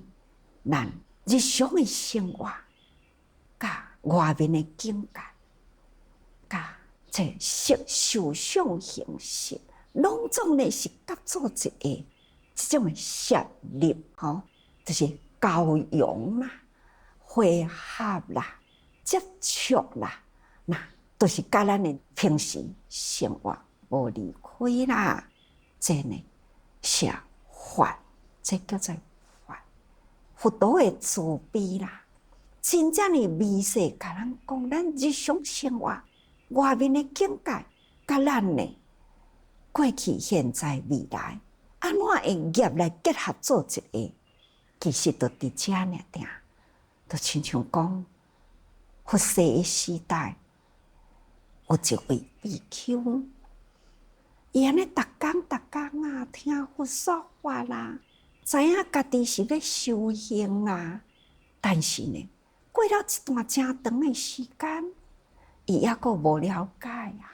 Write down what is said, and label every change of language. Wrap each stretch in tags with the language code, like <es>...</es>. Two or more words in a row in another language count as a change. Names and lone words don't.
<nan>咱日常的生活，甲外面的境界，甲这色受想行识，拢总呢是合作一个这种的摄入，就是交融嘛、汇合啦、接触啦，那都是甲咱的平时生活无离开啦。这呢是法，这叫做。佛陀的慈悲啦，真正的微细，甲咱讲，咱日常生活外面的境界，甲咱呢过去、现在、未来，安怎会业来结合做一个？其实就伫遮尔定，就亲像讲，佛世的时代，有一位比丘，伊安尼逐工啊，听佛说法啦，知影家己是要修行啊，但是呢，过了一段真长的时间，伊还阁无了解啊。</nan>